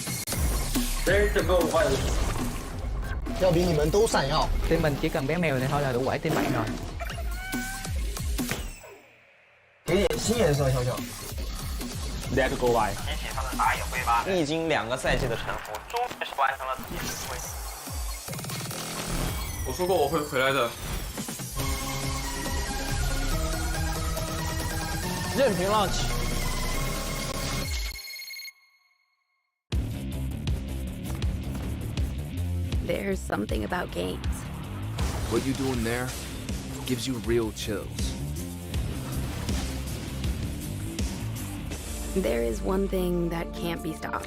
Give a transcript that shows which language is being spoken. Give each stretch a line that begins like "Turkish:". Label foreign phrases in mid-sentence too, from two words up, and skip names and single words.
Chinese: 这整个5块的，要比你们都闪耀。
Vietnamese: Team mình chỉ cần bé mèo này thôi là đủ quẩy team 7 rồi.
Chinese: 给点新颜色，小小。 2个 KT.RY。提起他的打野挥发，历经2个赛季的沉浮，终于是完成了自己的归。我说过我会回来的。任凭浪起。
English: There's something about games. What you doing there gives you real chills. There is one thing that can't be stopped.